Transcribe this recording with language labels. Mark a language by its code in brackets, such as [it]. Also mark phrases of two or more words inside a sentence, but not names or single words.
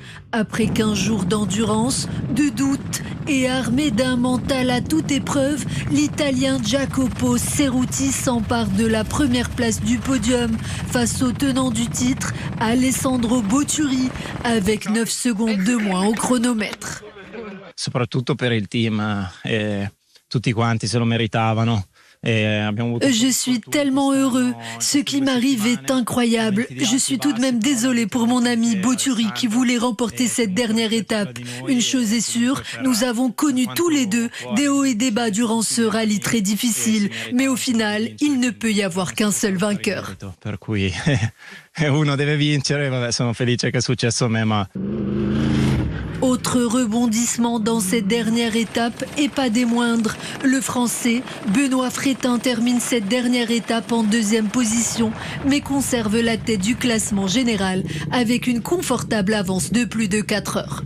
[fr] Après 15 jours d'endurance, de doute et armé d'un mental à toute épreuve, l'Italien Jacopo Ceruti s'empare de la première place du podium face au tenant du titre, Alessandro Botturi, avec 9 secondes de moins au chronomètre. [it] Soprattutto per il team, tutti quanti se lo meritavano. [fr] Je suis tellement heureux. Ce qui m'arrive est incroyable. Je suis tout de même désolé pour mon ami Botturi qui voulait remporter cette dernière étape. Une chose est sûre, nous avons connu tous les deux des hauts et des bas durant ce rallye très difficile. Mais au final, il ne peut y avoir qu'un seul vainqueur. [it] Per cui uno deve vincere, vabbè, sono felice che è successo a me, ma... [fr] Autre rebondissement dans cette dernière étape et pas des moindres. Le Français Benoît Frottin termine cette dernière étape en 2e position, mais conserve la tête du classement général avec une confortable avance de plus de 4 heures.